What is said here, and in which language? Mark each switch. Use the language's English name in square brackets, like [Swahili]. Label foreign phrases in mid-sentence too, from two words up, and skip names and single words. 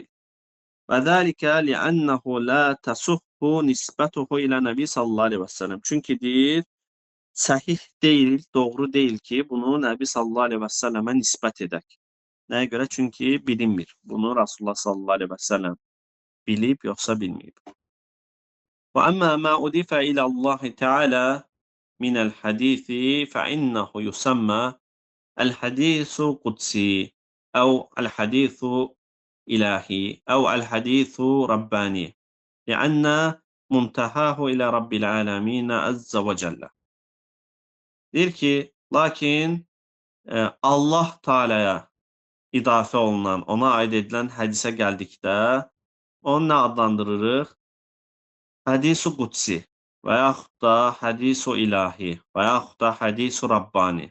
[Arabic] وذلك لأنه لا تصح نسبته إلى النبي صلى الله عليه وسلم. [Azerbaijani] Çünki deyir, səhih deyil, doğru deyil ki, bunu Nəbi [Arabic] صلى الله عليه وسلم [Azerbaijani] nisbət edək. Nəyə görə? Çünki bilinmir. Bunu Rasulullah [Arabic] صلى الله عليه وسلم [Azerbaijani] bilib, yoxsa bilməyib. [Arabic] وأما ما أضيف إلى الله تعالى من الحديث فإنه يسمى الحديث قدسي أو الحديث إلهي أو الحديث رباني لأن منتهاه إلى رب العالمين عز وجل. [Azerbaijani] Deyir ki, lakin Allah Teala'ya idafə olunan, ona aid edilən hədisə gəldikdə, onu nə adlandırırıq? [Arabic] حديث قدسي [Azerbaijani] və yaxud da [Arabic] حديث إلهي [Azerbaijani] və yaxud da [Arabic] حديث رباني.